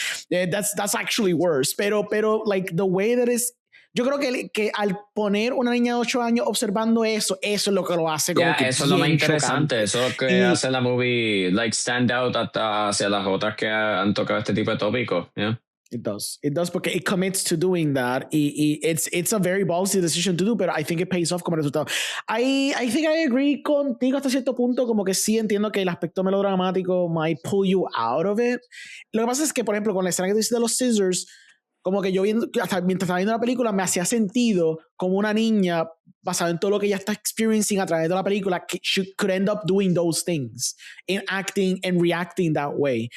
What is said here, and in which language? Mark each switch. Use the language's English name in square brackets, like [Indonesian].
[English] That's actually worse. Pero the way that is. [Spanish] Yo creo que al poner una niña de 8 años observando eso es lo que lo hace como que eso es lo más interesante, eso es lo que hace la movie [English] stand out [Spanish] hacia las otras que han tocado este tipo de tópicos. [English] It does [Spanish] porque [English] it commits to doing that y it's a very ballsy decision to do, pero I think it pays off [Spanish] como resultado. [English] I think I agree [Spanish] contigo hasta cierto punto, como que sí entiendo que el aspecto melodramático [English] might pull you out of it. [Spanish] Lo que pasa es que, por ejemplo, con la escena que dices de los scissors, como que yo viendo, hasta mientras estaba viendo la película, me hacía sentido como una niña, basado en todo lo que ella está experiencing a través de la película, que [English] she could end up doing those things, and acting and reacting that way.